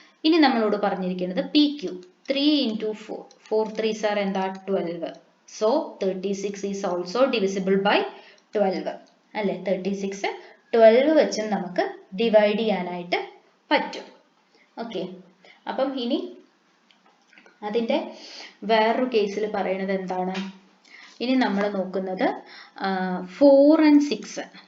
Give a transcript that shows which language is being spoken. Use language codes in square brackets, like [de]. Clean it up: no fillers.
[ml] ഇനി നമ്മളോട് പറഞ്ഞിരിക്കുന്നത് PQ, [en] 3 into 4, 4 3s are [ml] എന്താ 12. [en] So 36 is also divisible by 12 അല്ലേ. [ml] 36 12 വെച്ചും നമുക്ക് ഡിവൈഡ് ചെയ്യാനായിട്ട് പറ്റും. ഓക്കെ, അപ്പം ഇനി അതിൻ്റെ വേറൊരു കേസിൽ പറയുന്നത് എന്താണ്, ഇനി നമ്മൾ നോക്കുന്നത് 4 and 6.